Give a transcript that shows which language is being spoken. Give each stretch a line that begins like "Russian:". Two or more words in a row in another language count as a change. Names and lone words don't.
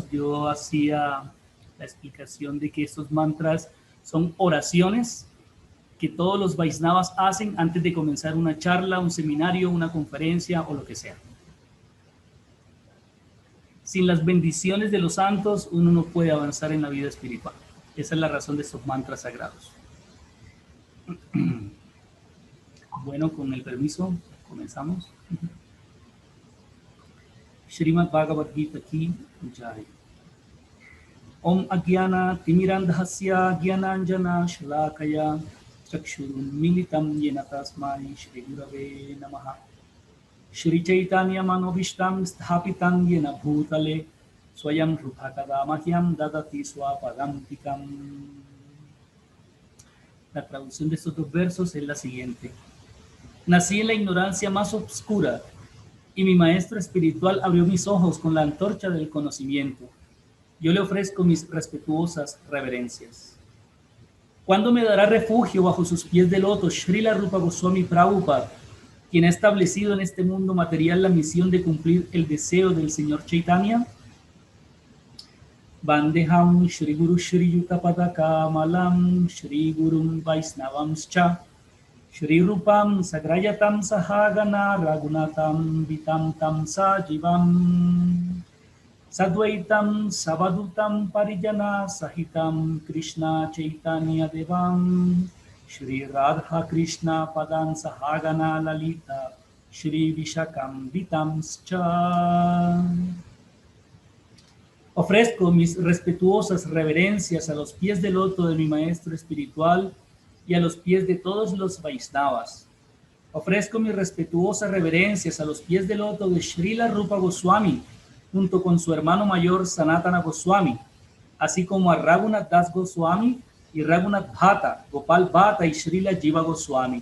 Spanish: Yo hacía la explicación de que estos mantras son oraciones que todos los Vaisnavas hacen antes de comenzar una charla, un seminario, una conferencia o lo que sea. Sin las bendiciones de los santos, uno no puede avanzar en la vida espiritual. Esa es la razón de estos mantras sagrados. Bueno, con el permiso, comenzamos.
Hindi: श्रीमद् भगवद् गीता की जय.
Sanskrit: ॐ अज्ञान तिमिरान्धस्य ज्ञानाञ्जन शलाकया चक्षुरुन् मीलितं येन तस्मै श्री गुरवे नमः. श्री चैतन्य मनोऽभीष्टं स्थापितं येन भूतले स्वयं रूप मह्यं ददाति स्वपदान्तिकम्.
Spanish: La traducción de estos dos versos es la siguiente. Nací en la ignorancia más oscura y mi maestro espiritual abrió mis ojos con la antorcha del conocimiento. Yo le ofrezco mis respetuosas reverencias. ¿Cuándo me dará refugio bajo sus pies de loto Srila Rupa Goswami Prabhupada, quien ha establecido en este mundo material la misión de cumplir el deseo del Señor Chaitanya?
Sanskrit: वन्देहं श्री गुरु श्री युत पदक मलं श्री गुरुं वैष्णवांश्च श्री रूपं साग्रजातं सहगण रघुनाथं वितं तं सजीवं साद्वैतं सावधूतं परिजन सहितं कृष्ण चैतन्य देवं श्री राधा कृष्ण पादान् सहगण ललिता श्री विशाखं वितांश्च.
Spanish: Ofrezco mis respetuosas reverencias a los pies del loto de mi maestro espiritual y a los pies de todos los Vaisnavas. Ofrezco mis respetuosas reverencias a los pies del loto de Srila Rupa Goswami, junto con su hermano mayor Sanatana Goswami, así como a Raghunath Das Goswami y Raghunath Bhatta, Gopal Bhatta y Srila Jiva Goswami.